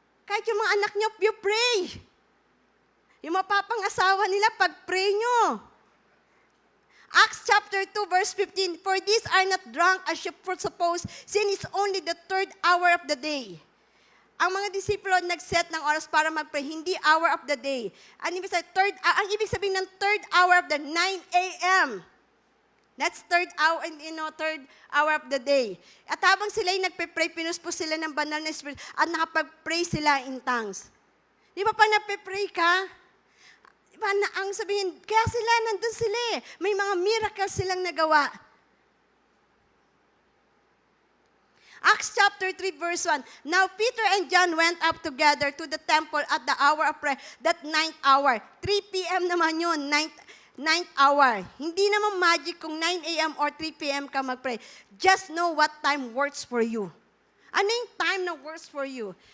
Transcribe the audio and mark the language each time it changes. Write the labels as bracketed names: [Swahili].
[Filipino] Kahit yung mga anak nyo, [English] you pray. [Filipino] Yung mapapang-asawa nila, pag-pray nyo. [English] Acts chapter 2, verse 15, for these are not drunk as you suppose, since it's only the 3rd hour of the day. [Filipino] Ang mga disipulo nag-set ng oras para mag-pray, hindi [English] hour of the day. [Filipino] Ang ibig sabihin ng 3rd hour of the 9 a.m. [English] That's third hour, third hour of the day. [Filipino] At habang sila'y nagpe-pray, pinuspos sila ng banal na Spirit at nakapag-pray sila in tongues. Di ba pa nagpe-pray ka? Di ba ang sabihin, kaya sila, nandun sila eh. May mga miracles silang nagawa. [English] Acts chapter 3 verse 1. Now Peter and John went up together to the temple at the hour of prayer, that 9th hour. [Filipino] 3 p.m. naman yun, 9th hour. Hindi naman magic kung 9 a.m. or 3 p.m. ka mag-pray. [English] Just know what time works for you. [Filipino] Ano yung [English] time na works for you?